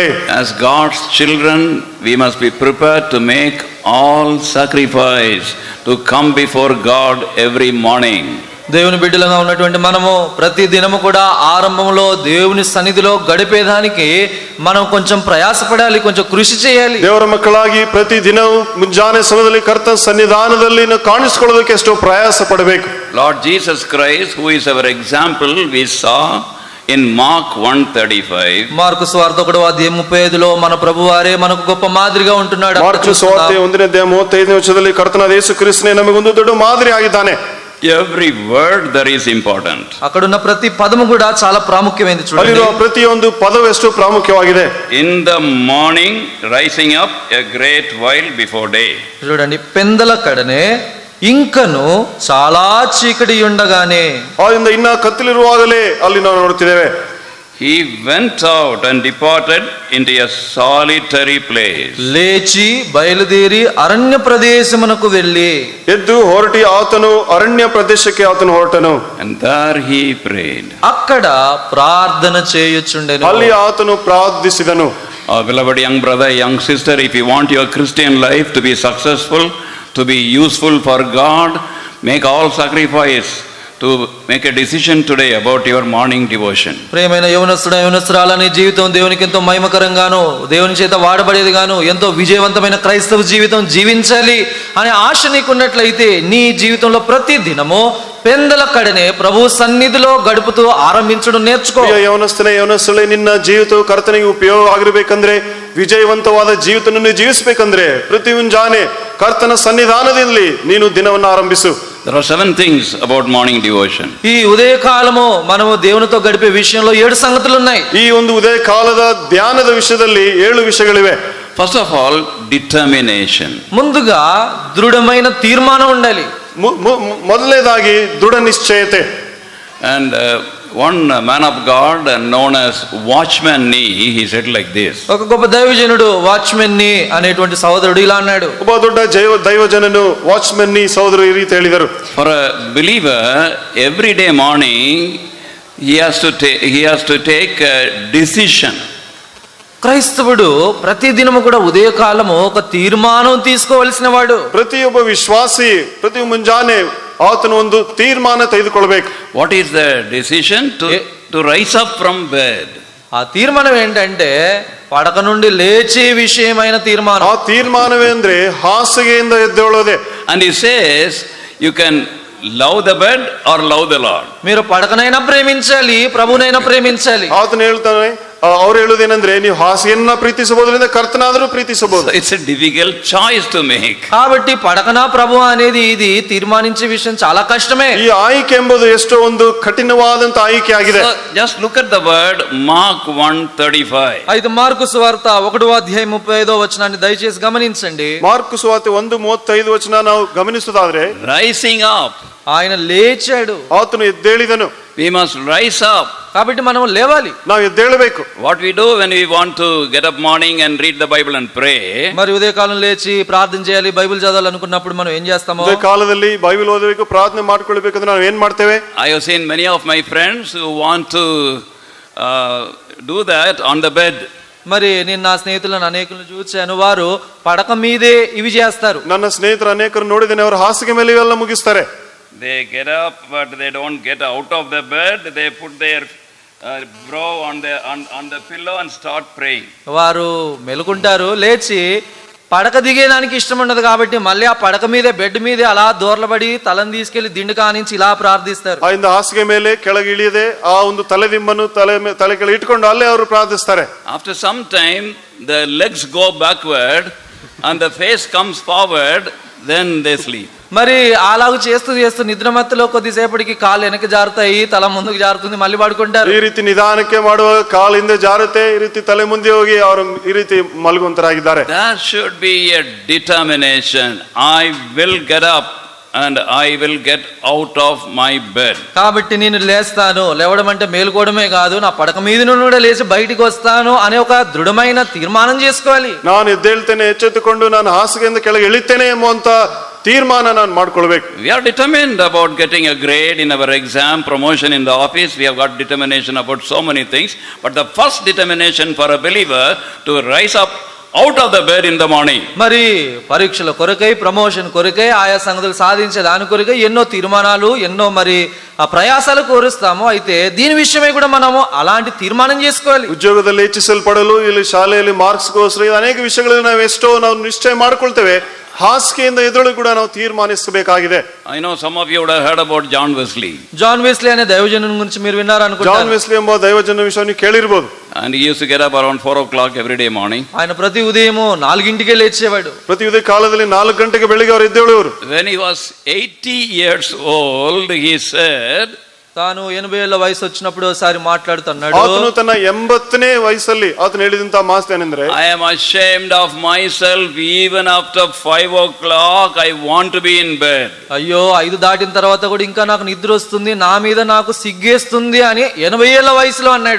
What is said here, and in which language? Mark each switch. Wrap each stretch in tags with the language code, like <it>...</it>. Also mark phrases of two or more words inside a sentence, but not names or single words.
<en>As God's children, we must be prepared to make all sacrifice to come before God every morning.</en> <te>దేవుని బిడ్డలుగా ఉన్నటువంటి మనము ప్రతి దినము కూడా ఆరంభంలో దేవుని సన్నిధిలో గడిపేదానికి మనం కొంచెం ప్రయాసపడాలి, కొంచెం కృషి చేయాలి.</te> <kn>ದೇವರ ಮಕ್ಕಳಾಗಿ ಪ್ರತಿ ದಿನವೂ ಮುಂಜಾನೆ ಸಮಯದಲ್ಲಿ ಕರ್ತನ ಸನ್ನಿಧಾನದಲ್ಲಿ ಕಾಣಿಸಿಕೊಳ್ಳೋದಕ್ಕೆ ಎಷ್ಟೋ ಪ್ರಯಾಸ ಪಡಬೇಕು.</kn> <en>Lord Jesus Christ, who is our example, we saw in Mark 1:35.</en> <te>మార్కు సువార్త 1వ అధ్యాయం 35లో మన ప్రభువారే మనకు గొప్ప మాదిరిగా ఉంటున్నాడు.</te> <kn>మార్కు సువార్త 1ನೇ ಅಧ್ಯಾಯ 35ನೇ ವಚನದಲ್ಲಿ ಕರ್ತನಾದ ಯೇಸು ಕ್ರಿಸ್ತನೇ ನಮಗೊಂದು ದೊಡ್ಡ ಮಾದರಿ ಆಗಿದ್ದಾನೆ.</kn> <en>Every word there is important.</en> <te>అక్కడున్న ప్రతి పదము కూడా చాలా ప్రాముఖ్యమైనది. చూడండి,</te> <kn>ಅಲ್ಲಿರುವ ಪ್ರತಿಯೊಂದು ಪದವು ಎಷ್ಟು ಪ್ರಾಮುಖ್ಯವಾಗಿದೆ.</kn> <en>In the morning, rising up a great while before day.</en> <te>చూడండి, పెందల కడనే ఇంకను చాలా చీకటి ఉండగానే.</te> <kn>ಆದ್ದರಿಂದ ಇನ್ನ ಕತ್ತಲಿರುವಾಗಲೇ ಅಲ್ಲಿ ನಾವು ನೋಡ್ತಿದ್ದೇವೆ.</kn> <en>He went out and departed into a solitary place.</en> <te>లేచి బయలుదేరి అరణ్య ప్రదేశమునకు వెళ్ళి,</te> <kn>ಎದ್ದು ಹೊರಟಿ ಆತನು ಅರಣ್ಯ ಪ್ರದೇಶಕ್ಕೆ ಆತನು ಹೊರಟನು.</kn> <en>And there he prayed.</en> <te>అక్కడ ప్రార్థన చేయుచుండెను.</te> <kn>ಅಲ್ಲಿ ಆತನು ಪ್ರಾರ್ಥಿಸಿದನು.</kn> <en>Our beloved young brother, young sister, if you want your Christian life to be successful, to be useful for God, make all sacrifice to make a decision today about your morning devotion.</en> <te>ప్రియమైన యవనస్తురాలని జీవితం దేవునికి ఎంతో మహిమకరంగాను దేవుని చేత వాడబడేదిగాను ఎంతో విజయవంతమైన క్రైస్తవ జీవితం జీవించాలి అనే ఆశ నీకున్నట్లయితే నీ జీవితంలో ప్రతి దినము పెందల కడనే ప్రభు సన్నిధిలో గడుపుతూ ఆరంభించడం నేర్చుకో.</te> <kn>ಯವನಸ್ಥಳೆ ನಿನ್ನ ಜೀವಿತವು ಕರ್ತನಿಗೆ ಉಪಯೋಗ ಆಗಿರಬೇಕಂದ್ರೆ, ವಿಜಯವಂತವಾದ ಜೀವಿತವನ್ನು ಜೀವಿಸಬೇಕಂದ್ರೆ ಪ್ರತಿ ಮುಂಜಾನೆ ಕರ್ತನ ಸನ್ನಿಧಾನದಲ್ಲಿ ನೀನು ದಿನವನ್ನು ಆರಂಭಿಸು.</kn> <en>There are 7 things about morning devotion.</en> <te>ఈ ఉదయ కాలము మనము దేవునితో గడిపే విషయంలో 7 సంగతులు ఉన్నాయి.</te> <kn>ಈ ಒಂದು ಉದಯ ಕಾಲದ ಧ್ಯಾನದ ವಿಷಯದಲ್ಲಿ 7 ವಿಷಯಗಳಿವೆ.</kn> <en>First of all, determination.</en> <te>ముందుగా దృఢమైన తీర్మానం ఉండాలి.</te> <kn>ಮೊದಲನೇದಾಗಿ ದೃಢ ನಿಶ್ಚಯತೆ.</kn> <en>And one man of God known as Watchman Nee, he said like this.</en> <te>ఒక గొప్ప దైవజనుడు వాచ్మెన్ ని అనేటువంటి సహోదరుడు ఇలా అన్నాడు.</te> <kn>ಒಬ್ಬ ದೊಡ್ಡ ದೈವಜನನು ವಾಚ್ಮನ್ ನಿ ಸಹೋದರರು ಈ ರೀತಿ ಹೇಳಿದರು.</kn> <en>For a believer, every day morning he has to take a decision.</en> <te>క్రైస్తవుడు ప్రతి దినము కూడా ఉదయకాలము ఒక తీర్మానం తీసుకోవలసిన వాడు.</te> <kn>ಪ್ರತಿಯೊಬ್ಬ ವಿಶ್ವಾಸಿ ಪ್ರತಿ ಮುಂಜಾನೆ ಆತನು ಒಂದು ತೀರ್ಮಾನ ತೆಗೆದುಕೊಳ್ಳಬೇಕು.</kn> <en>What is the decision? To rise up from bed.</en> <te>ఆ తీర్మానం ఏంటంటే పడక నుండి లేచే విషయమైన తీర్మానం. ఆ తీర్మానమే</te> <kn>ಅಂದ್ರೆ ಹಾಸಿಗೆಯಿಂದ ಎದ್ದೇಳೋದೆ.</kn> <en>And he says you can love the bed or love the Lord.</en> <te>మీరు పడకనైనా ప్రేమించాలి, ప్రభునైనా ప్రేమించాలి.</te> <kn>ಆತನು ಹೇಳ್ತಾನೆ, ಅವ್ರು ಹೇಳುವುದೇನೆಂದ್ರೆ ನೀವು ಹಾಸಿಗೆಯನ್ನ ಪ್ರೀತಿಸಬಹುದರಿಂದ ಕರ್ತನಾದರೂ ಪ್ರೀತಿಸಬಹುದು.</kn> <en>It's a difficult choice to make.</en> <te>కాబట్టి పడకనా ప్రభు అనేది ఇది తీర్మానించే విషయం చాలా కష్టమే.</te> <kn>ಈ ಆಯ್ಕೆ ಎಂಬುದು ಎಷ್ಟೋ ಒಂದು ಕಠಿಣವಾದಂತ ಆಯ್ಕೆ ಆಗಿದೆ.</kn> <en>Just look at the word Mark 1:35.</en> <te>అయితే మార్కు సువార్త 1వ అధ్యాయం 35వ వచనాన్ని దయచేసి గమనించండి.</te> <kn>మార్కు సువార్త 1:35 వచನ ನಾವು ಗಮನಿಸುವುದಾದ್ರೆ,</kn> <en>rising up.</en> <te>ఆయన లేచాడు.</te> <kn>ಆತನು ಎದ್ದೇಳಿದನು.</kn> <en>We must rise up.</en> <te>కాబట్టి మనం లేవాలి,</te> <kn>ನಾವು ಎದ್ದೇಳಬೇಕು.</kn> <en>What we do when we want to get up morning and read the Bible and pray.</en> <te>మరి ఉదయకాలం లేచి ప్రార్థన చేయాలి, బైబిల్ చదవాలనుకున్నప్పుడు మనం ఏం చేస్తామో,</te> <kn>ಉದಯ ಕಾಲದಲ್ಲಿ ಬೈಬಲ್ ಓದಬೇಕು, ಪ್ರಾರ್ಥನೆ ಮಾಡಿಕೊಳ್ಳಬೇಕಂದ್ರೆ ನಾವು ಏನ್ ಮಾಡ್ತೇವೆ?</kn> <en>I have seen many of my friends who want to do that on the bed.</en> <te>మరి నేను నా స్నేహితులను అనేకులను చూశాను, వారు పడక మీదే ఇవి చేస్తారు.</te> <kn>ನನ್ನ ಸ್ನೇಹಿತರು ಅನೇಕರು ನೋಡಿದ್ದೇನೆ, ಅವರು ಹಾಸಿಗೆ ಮೇಲೆ ಇವೆಲ್ಲ ಮುಗಿಸ್ತಾರೆ.</kn> <en>They get up but they don't get out of the bed. They put their brow on the pillow and start praying.</en> <te>వారు మెలుకుంటారు, లేచి పడక దిగేదానికి ఇష్టం ఉండదు కాబట్టి మళ్ళీ ఆ పడక మీదే బెడ్ మీదే అలా దూర్లబడి తలని తీసుకెళ్లి దిండు కానించి ఇలా ಪ್ರಾರ್ಥಿಸ್ತಾರೆ.</te> <kn>ಆ ಹಾಸಿಗೆ ಮೇಲೆ ಕೆಳಗೆ ಇಳಿಯದೆ ಆ ಒಂದು ತಲೆದಿಂಬನ್ನು ತಲೆ ಕೆಳಗೆ ಇಟ್ಕೊಂಡು ಅಲ್ಲೇ ಅವರು ಪ್ರಾರ್ಥಿಸ್ತಾರೆ.</kn> <en>After some time the legs go backward and the face comes forward, then they sleep.</en> <te>మరి అలాగూ చేస్తూ చేస్తూ నిద్రమత్తులో కొద్దిసేపటికి కాళ్ళు వెనక్కి జారుతాయి, తల ముందుకు జారుతుంది, మళ్ళీ పడుకుంటారు.</te> <kn>ಈ ರೀತಿ ನಿಧಾನಕ್ಕೆ ಮಾಡುವಾಗ ಕಾಲು ಹಿಂದೆ ಜಾರುತ್ತೆ, ಈ ರೀತಿ ತಲೆ ಮುಂದೆ ಹೋಗಿ ಅವರು ಈ ರೀತಿ ಮಲಗುವಂತರಾಗಿದ್ದಾರೆ.</kn> <en>There should be a determination. I will get up and I will get out of my bed.</en> <te>కాబట్టి నేను లేస్తాను, లేవడం అంటే మేలుకోవడమే కాదు, నా పడక మీద నుండి కూడా లేచి బయటికి వస్తాను అనే ఒక దృఢమైన తీర్మానం చేసుకోవాలి.</te> <kn>ನಾನು ಎದ್ದೇಳ್ತೇನೆ, ಎಚ್ಚೆತ್ತುಕೊಂಡು ನಾನು ಹಾಸಿಗೆಯಿಂದ ಕೆಳಗೆ ಇಳಿತೇನೆ ಎಂಬುವಂತ ತೀರ್ಮಾನ ನಾನು ಮಾಡ್ಕೊಳ್ಬೇಕು.</kn> <en>We are determined about getting a grade in our exam, promotion in the office. We have got determination about so many things. But the first determination for a believer to rise up out of the bed in the morning.</en> <te>మరి పరీక్షల కొరకై, ప్రమోషన్ కొరకై, ఆయా సంగతులు సాధించే దాని కొరకై ఎన్నో తీర్మానాలు, ఎన్నో మరి ఆ ప్రయాసాలు కోరుస్తాము. అయితే దీని విషయమై కూడా మనము అలాంటి తీర్మానం చేసుకోవాలి.</te> <kn>ಉದ್ಯೋಗದಲ್ಲಿ ಹೆಚ್ಚಿಸಲ್ಪಡಲು, ಇಲ್ಲಿ ಶಾಲೆಯಲ್ಲಿ ಮಾರ್ಕ್ಸ್ಗೋಸ್ಕರ ಅನೇಕ ವಿಷಯಗಳನ್ನು ನಾವು ಎಷ್ಟೋ ನಾವು ನಿಶ್ಚಯ ಮಾಡ್ಕೊಳ್ತೇವೆ. ಹಾಸಿಗೆಯಿಂದ ಎದುರು ಕೂಡ ನಾವು ತೀರ್ಮಾನಿಸಬೇಕಾಗಿದೆ.</kn> <en>I know some of you would have heard about John Wesley.</en> <te>జాన్ వెస్లీ అనే దైవజనుని గురించి మీరు విన్నారు అనుకుంటా.</te> <kn>ಜಾನ್ ವೆಸ್ಲಿ ಎಂಬ ದೈವಜನ ವಿಷಯವನ್ನು ಕೇಳಿರಬಹುದು.</kn> <en>And he used to get up around 4 o'clock every day morning.</en> <te>ఆయన ప్రతి ఉదయము 4ంటికే లేచేవాడు.</te> <kn>ಪ್ರತಿ ಉದಯ ಕಾಲದಲ್ಲಿ 4 ಗಂಟೆಗೆ ಬೆಳಿಗ್ಗೆ ಅವರು ಎದ್ದೇಳುವರು.</kn> <en>When he was 80 years old, he said,</en> <te>తాను 80 ఏళ్ల వయసు వచ్చినప్పుడు ఒకసారి మాట్లాడుతున్నాడు.</te> <kn>ಆತನು ತನ್ನ 80ನೇ ವಯಸ್ಸಲ್ಲಿ ಆತನು ಹೇಳಿದಂತ ಮಾತು ಏನೆಂದ್ರೆ,</kn> <en>I am ashamed of myself even after 5 o'clock. I want to be in bed.</en> <te>అయ్యో 5 దాటిన తర్వాత కూడా ఇంకా నాకు నిద్ర వస్తుంది, నా మీద నాకు సిగ్గేస్తుంది అని 80 ఏళ్ల వయసులో అన్నాడు.</te>